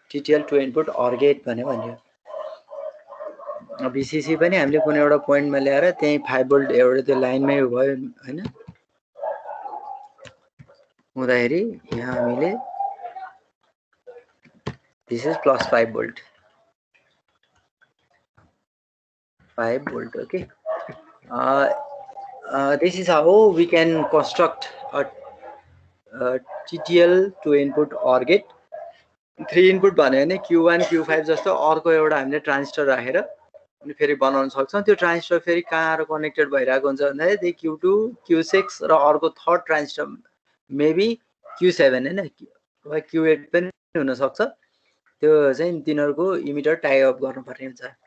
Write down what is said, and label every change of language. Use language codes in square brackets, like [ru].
[en] TTL 2 input OR gate भन्यो. [ne] VCC पनि हामीले कुनै एउटा पोइन्टमा ल्याएर त्यही 5 भोल्ट एउटा त्यो लाइनमै भयो हैन हुँदाखेरि यहाँ हामीले [en] this is plus 5 volt. 5 volt, okay. This is how we can construct a TTL 2 input OR gate. [ne] 3 input भन्यो भने Q1 Q5 जस्तो अर्को एउटा हामीले ट्रान्जिस्टर राखेर अनि फेरि बनाउन सक्छौं त्यो ट्रान्जिस्टर फेरि कहाँ कनेक्टेड भइरहेको हुन्छ भन्दाखेरि Q2 Q6 र अर्को थर्ड ट्रान्जिस्टर मेबी Q7 हैन वा Q8 पनि हुन सक्छ त्यो चाहिँ तिनीहरुको इमिटर टाइ अप गर्नुपर्ने हुन्छ